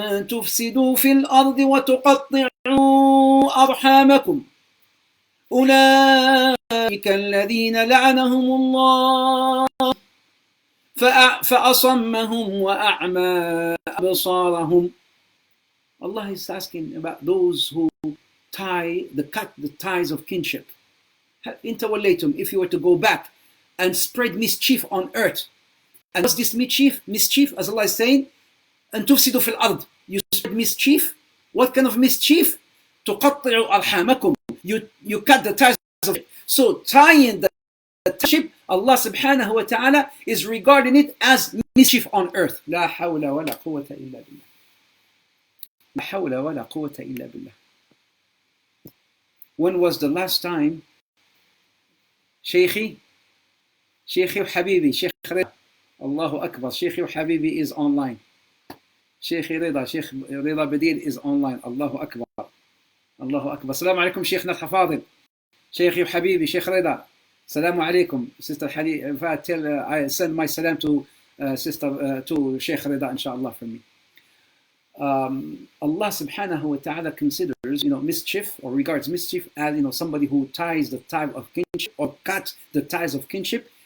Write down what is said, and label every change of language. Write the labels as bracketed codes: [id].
[ar] تفسدوا في الأرض وتقطعوا أرحامكم أولئك الذين لعنهم الله فأصمهم وأعمى أبصارهم. [en] Allah is asking about those who cut the ties of kinship. [ar] إن توليتم, [en] if you were to go back and spread mischief on earth. And what's this mischief? Mischief, as Allah is saying, [ar] أن تفسدوا في الأرض. [en] You spread mischief. What kind of mischief? [ar] تقطعوا أرحامكم. [en] You cut the ties of it. So tying the kinship, Allah subhanahu wa ta'ala is regarding it as mischief on earth. [ar] لا حول ولا قوة إلا بالله. لا حول ولا قوة إلا بالله. [en] When was the last time [ar] شيخي وحبيبي شيخ رضا, الله أكبر, شيخي وحبيبي [en] is online. [ar] شيخ رضا بديل [en] is online. [ar] الله أكبر, الله أكبر. السلام عليكم شيخنا الحفاظل, شيخي وحبيبي شيخ رضا. السلام عليكم [en] sister Hadi. Tell I send my salam to sister to Sheikh Rida inshallah from me. Allah subhanahu wa ta'ala considers, mischief, or regards mischief as, somebody who ties the tie of kinship or cuts the ties of kinship.